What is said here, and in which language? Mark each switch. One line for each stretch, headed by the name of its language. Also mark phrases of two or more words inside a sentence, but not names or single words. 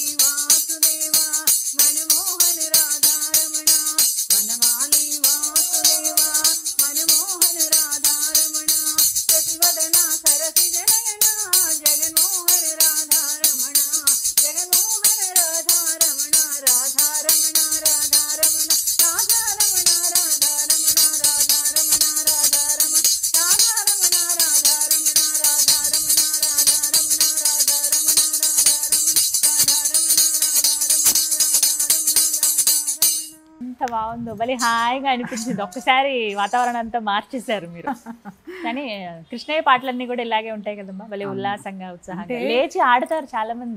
Sanskrit: वासुदेव मनमोहन राधारमण वनमाली वासुदेव मनमोहन राधारमण शशिवदना सरसिजनयना जगन्मोहन राधारमण जगन्मोहन राधारमण राधारमण राधारमण राधारमण राधारमण राधारमण राधारमण राधारमण राधारमण राधारमण
Telugu: ఎంత బాగుందో భలే హాయిగా అనిపించింది. ఒక్కసారి వాతావరణం అంతా మార్చేశారు మీరు. కానీ కృష్ణయ్య పాటలన్నీ కూడా ఇలాగే ఉంటాయి కదమ్మా, భలే ఉల్లాసంగా ఉత్సాహంగా లేచి ఆడతారు చాలా మంది.